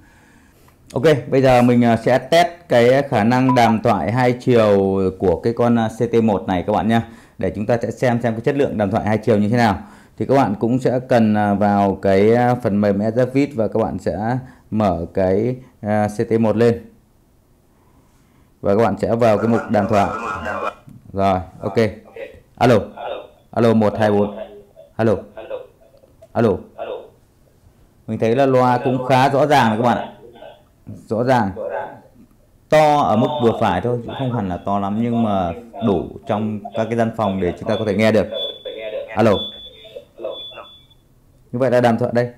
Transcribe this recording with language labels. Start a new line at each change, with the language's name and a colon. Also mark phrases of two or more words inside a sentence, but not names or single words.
Vietnamese: Ok, bây giờ mình sẽ test cái khả năng đàm thoại hai chiều của cái con CT1 này các bạn nhé. Để chúng ta sẽ xem cái chất lượng đàm thoại hai chiều như thế nào. Thì các bạn cũng sẽ cần vào cái phần mềm Ezravit và các bạn sẽ mở cái CT1 lên. Và các bạn sẽ vào cái mục đàm thoại. Rồi, ok. Alo. Alo 124. Alo. Alo. Mình thấy là loa cũng khá rõ ràng này các bạn ạ. Rõ ràng. To ở mức vừa phải thôi, chứ không hẳn là to lắm nhưng mà đủ trong các cái gian phòng để chúng ta có thể nghe được. Alo. Như vậy là đàm thoại đây.